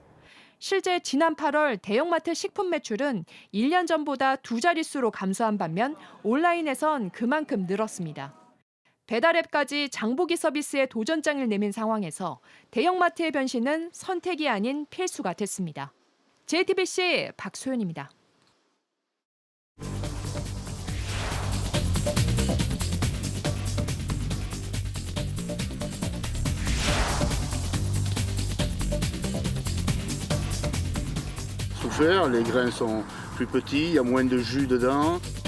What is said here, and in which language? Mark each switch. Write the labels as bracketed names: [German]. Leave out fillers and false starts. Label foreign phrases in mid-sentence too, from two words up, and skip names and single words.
[Korean] 실제 지난 8월 대형마트 식품 매출은 1년 전보다 2자릿수로 감소한 반면 온라인에선 그만큼 늘었습니다. 배달앱까지 장보기 서비스에 도전장을 내민 상황에서 대형마트의 변신은 선택이 아닌 필수가 됐습니다. JTBC 박소연입니다. [French] Souffert, les grains sont plus petits, il y a moins de jus dedans.